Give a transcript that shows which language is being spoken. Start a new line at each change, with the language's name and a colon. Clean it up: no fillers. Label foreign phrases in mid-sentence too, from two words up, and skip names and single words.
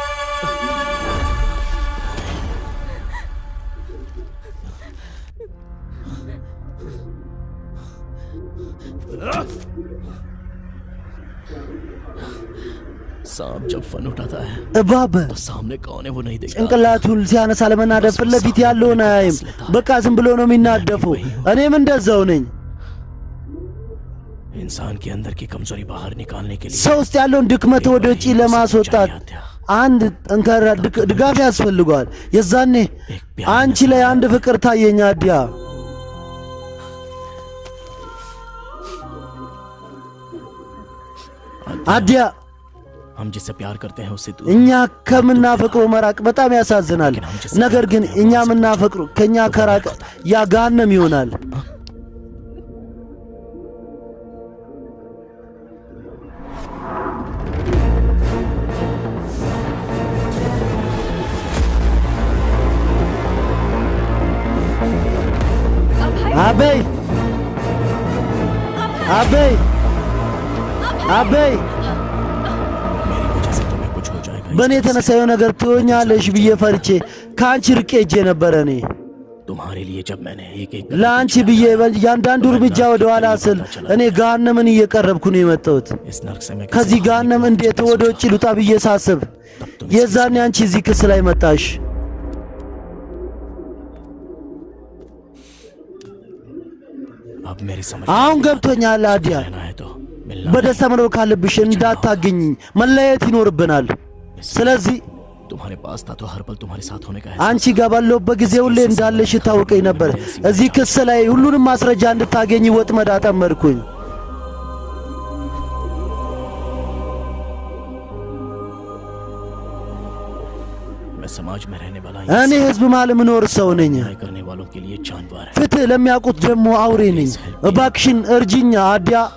Hindi: सांप जब फन उठाता है
Amharic: እባብ
Hindi: तो सामने कौन है वो नहीं देखता
Amharic: ጭንቅላቱን ሲያነሳ ለመናደፍ ፊት ለፊት ያለውን አያይም። በቃ ዝም ብሎ ነው የሚናደፈው። እኔም እንደዛው ነኝ።
Hindi: इंसान के अंदर की कमजोरी बाहर निकालने के लिए
Amharic: ሰው ውስጥ ያለውን ድክመት ወደ ውጪ ለማስወጣት አንድ ጠንካራ ድጋፍ ያስፈልገዋል። የዛኔ አንቺ ላይ አንድ ፍቅር ታየኝ አዲያ። አዲያ
Hindi: हम जिससे प्यार करते हैं उससे दूर
Amharic: እኛ ከምናፈቅረው መራቅ በጣም ያሳዝናል። ነገር ግን እኛ የምናፈቅረው ከኛ ከራቀ ያ ገሃነም ይሆናል። አቤይ አቤይ አቤይ
Hindi: मेरी वजह से तुम्हें कुछ हो जाएगा
Amharic: በእኔ የተነሳ የሆነ ነገር ትሆኛለሽ ብዬ ፈርቼ ከአንቺ ርቄ ሄጄ ነበረ። እኔ
Hindi: तुम्हारे लिए जब मैंने एक
Amharic: ለአንቺ ብዬ እያንዳንዱ እርምጃ ወደ ኋላ ስል እኔ ገሃነምን እየቀረብኩ ነው የመጣሁት።
Hindi: इस नर्क से मैं
Amharic: ከዚህ ገሃነም እንዴት ወደ ውጭ ልውጣ ብዬ ሳስብ የዛኔ አንቺ እዚህ ክስ ላይ መጣሽ።
Hindi: अब मेरी समझ
Amharic: አሁን ገብቶኛል አዲያ።
Hindi: रहना है तो मिलना
Amharic: በደስታ መኖር ካለብሽ እንዳታገኝኝ መለየት ይኖርብናል። ስለዚህ
Hindi: तुम्हारे पास था तो हर पल तुम्हारे साथ होने का है
Amharic: አንቺ ጋር ባለሁበት ጊዜ ሁሌ እንዳለሽ ታውቀኝ ነበር። እዚህ ክስ ላይ ሁሉንም ማስረጃ እንድታገኝ ወጥመድ አጠመድኩኝ።
Hindi: मैं समाज में रहने वाला
Amharic: እኔ ህዝብ መሃል ምኖር ሰው ነኝ።
Hindi: न्याय करने वालों के लिए जानवर है
Amharic: ፍትህ ለሚያውቁት ደግሞ አውሬ ነኝ። እባክሽን እርጅኛ አዲያ።